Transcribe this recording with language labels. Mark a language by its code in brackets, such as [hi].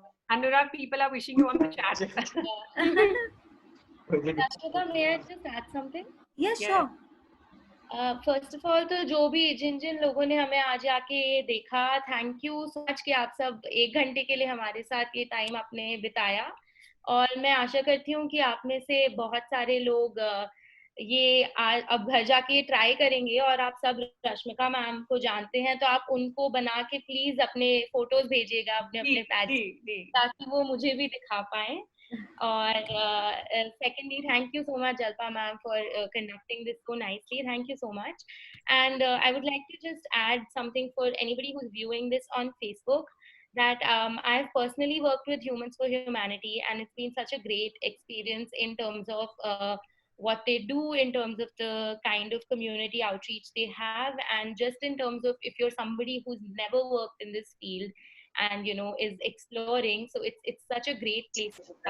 [en] Anurag, people are wishing you on the chat. Rashmika, may I just add something? Yes, sure. First of all [hi] तो जो भी जिन लोगों ने हमें आज आके ये देखा, [en] thank you so much [hi] कि आप सब 1 घंटे के लिए हमारे साथ ये टाइम आपने बिताया। और मैं आशा करती हूँ कि आप में से बहुत सारे लोग ये अब घर जाके ट्राई करेंगे। और आप सब रश्मिका मैम को जानते हैं तो आप उनको बना के प्लीज अपने फोटोज भेजिएगा अपने पैज, ताकि वो मुझे भी दिखा पाए। [en] और secondly, thank you so much Jalpa ma'am for conducting this so nicely. Thank you so much. And I would like to just add something for anybody who's viewing this on Facebook, that I've personally worked with Humans for Humanity, and it's been such a great experience in terms of what they do, in terms of the kind of community outreach they have, and just in terms of if you're somebody who's never worked in this field and you know is exploring, so it's such a great place to